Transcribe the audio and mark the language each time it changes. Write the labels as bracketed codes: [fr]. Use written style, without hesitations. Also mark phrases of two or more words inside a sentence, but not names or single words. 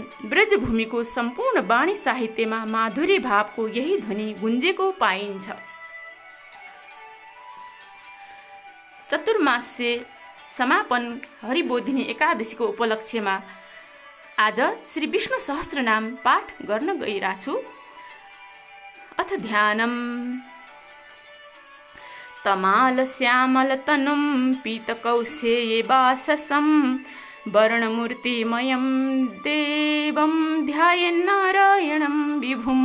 [ne] ब्रजभूमिको सम्पूर्ण वाणी साहित्यमा माधुर्य भावको यही ध्वनि गुन्जेको पाइन्छ। चतुर्मास्य समापन हरिबोधिनी एकादशीको उपलक्ष्यमा आज श्री विष्णु सहस्त्रनाम पाठ गर्न गइरहेछु। [sa] अथ ध्यानम। तमाल श्यामल तनुम पीतकौशेये वाससं वर्णमूर्तिमयं देवं ध्यायेन्नारायणं विभुं।